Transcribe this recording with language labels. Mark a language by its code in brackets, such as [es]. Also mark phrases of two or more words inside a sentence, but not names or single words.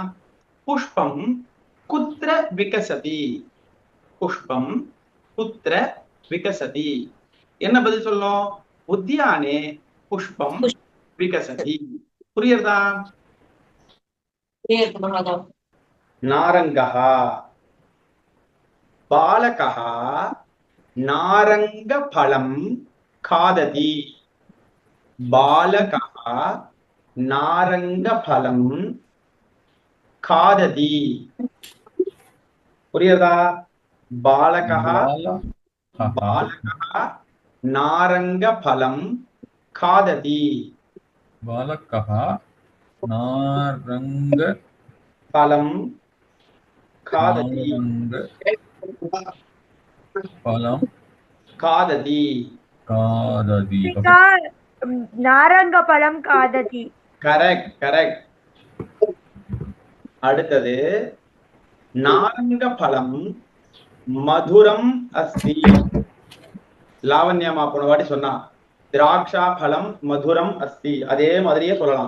[sa] पुष्पं कुत्र विकसति. पुष्पं कुत्र विकसति. [ta] என்ன பதில் சொல்லணும்? [sa] उद्याने पुष्पं विकसति. புரியுறதா? நாரங்கः बालकः नारङ्गफलं खादति. बालकः नारङ्गफलं खादति. [ta] புரியுறதா? [sa] बालकः बालकः नारङ्गफलं खादति. बालकः नारङ्गफलं खादति. खादति. खादति. नारङ्गफलं खादति. [en] correct correct. [sa] அடுத்தது नारङ्गफलं मधुरम् अस्ति. [ta] லாவண்யமா போன வாட்டி சொன்னா திராட்சா பழம் [sa] मधुरम् अस्ति, [ta] அதே மாதிரியே சொல்லலாம்.